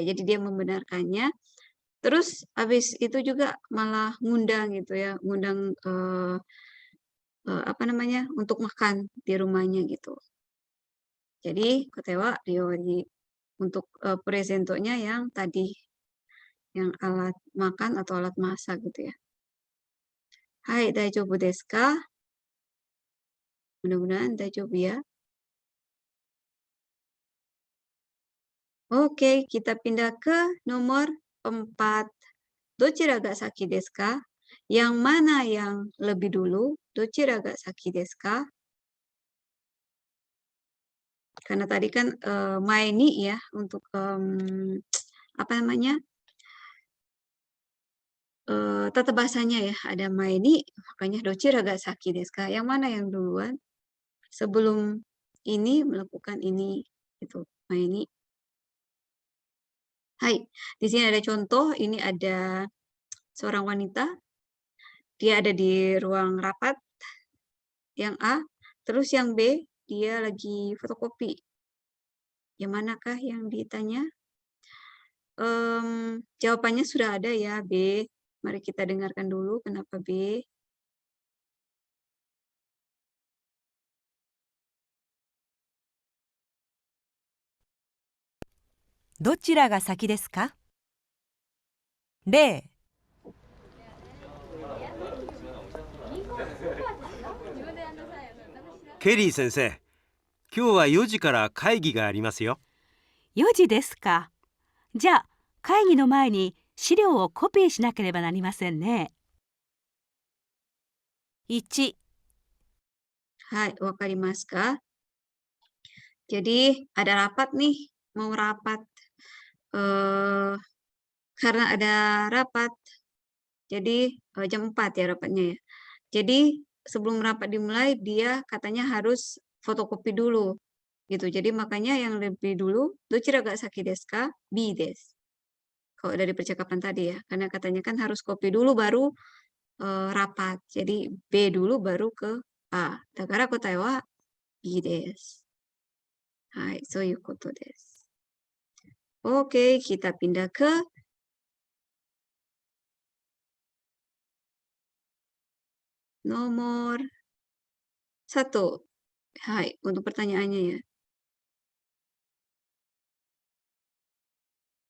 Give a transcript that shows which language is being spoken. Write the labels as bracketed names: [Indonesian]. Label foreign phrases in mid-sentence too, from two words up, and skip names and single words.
[Indonesian] Jadi dia membenarkannya. Terus habis itu juga malah ngundang gitu ya, ngundang apa namanya untuk makan di rumahnya gitu. Jadi Kotewa Ryori untuk presentonya yang tadi, yang alat makan atau alat masak gitu ya. Hai, [Japanese] 大丈夫ですか? [Indonesian] Mudah-mudahan daijoubu ya. Oke, kita pindah ke nomor 4. [Japanese] どちらが先ですか? [Indonesian] Yang mana yang lebih dulu? [Japanese] どちらが先ですか? [Indonesian] Karena tadi kan maini ya untuk apa namanya? Tata bahasanya ya, ada maini, makanya [Japanese] どちらが先ですか? [Indonesian] Yang mana yang duluan? Sebelum ini melakukan ini itu maini. Hai, di sini ada contoh, ini ada seorang wanita, dia ada di ruang rapat yang A, terus yang B, dia lagi fotokopi. Yang manakah yang ditanya? Jawabannya sudah ada ya, B. Mari kita dengarkan dulu kenapa B. [Japanese] どちらが先ですか？例、ケリー先生、今日は4時から会議がありますよ。 4時ですか。じゃあ会議の前に資料をコピーしなければなりませんね。 1、 Hai, わかりますか? [Indonesian] Jadi ada rapat nih, mau rapat. Karena ada rapat, jadi jam 4 ya rapatnya ya. Jadi sebelum rapat dimulai, dia katanya harus fotokopi dulu. Gitu. Jadi makanya yang lebih dulu, [Japanese] どちらが先ですか? Bです. [Indonesian] Kalau dari percakapan tadi ya, karena katanya kan harus kopi dulu baru rapat. Jadi B dulu baru ke A. [Japanese] だから答えはBです。はい、そういうことです. [Indonesian] Oke, kita pindah ke nomor 1. Hai, untuk pertanyaannya ya.